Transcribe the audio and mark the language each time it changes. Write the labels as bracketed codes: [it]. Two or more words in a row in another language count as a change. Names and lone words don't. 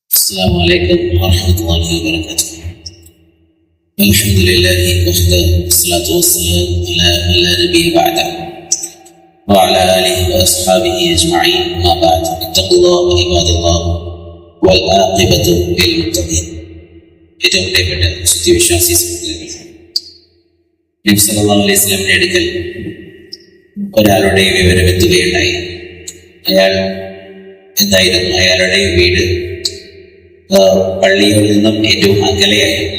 [ar] السلام عليكم ورحمة الله وبركاته. الحمد لله وحده والصلاة والسلام على من لا نبي بعده وعلى آله وأصحابه أجمعين. ما بعد، اتقوا الله عباد الله والعاقبة للمتقين. [ml] ഏറ്റവും പ്രിയപ്പെട്ട സത്യവിശ്വാസി സുഹൃത്തുക്കളെ, നബി [ar] صلى الله عليه وسلم [ml] അടുക്കൽ ഒരാളുടെ വിവരം എത്തുകയുണ്ടായി. അയാളുടെ വീട് പള്ളിയിൽ നിന്നും ഏറ്റവും അകലെയായി.